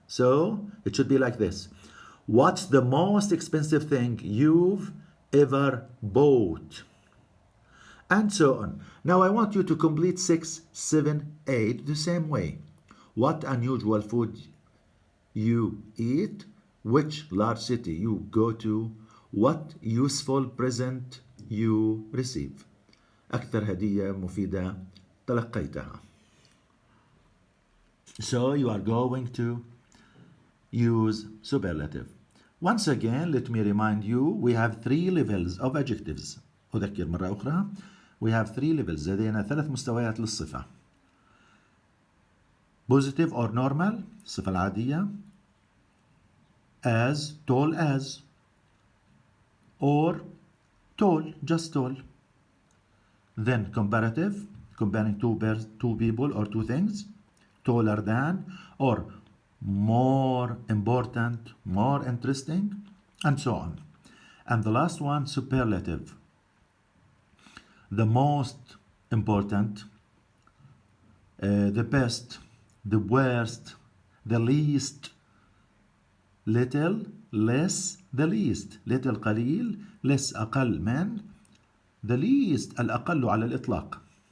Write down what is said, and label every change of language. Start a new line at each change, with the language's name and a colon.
English: So it should be like this. What's the most expensive thing you've ever bought? And so on. Now I want you to complete 6, 7, 8 the same way. What unusual food you eat? Which large city you go to? What useful present you receive?
Arabic: أكثر هدية مفيدة تلقيتها.
English: So you are going to use superlative. Once again, let me remind you, we have 3 levels of adjectives.
Arabic: أذكر مرة أخرى.
English: We have 3 levels.
Arabic: لدينا 3 مستويات للصفة.
English: Positive or normal,
Arabic: الصفة العادية.
English: As, tall as. Or tall, just tall. Then comparative, comparing two people or 2 things. Taller than, or more important, more interesting, and so on. And the last one, superlative. The most important, the best, the worst, the least, little, less, the least.
Arabic: Little قليل, less أقل من, the least الأقل على الإطلاق.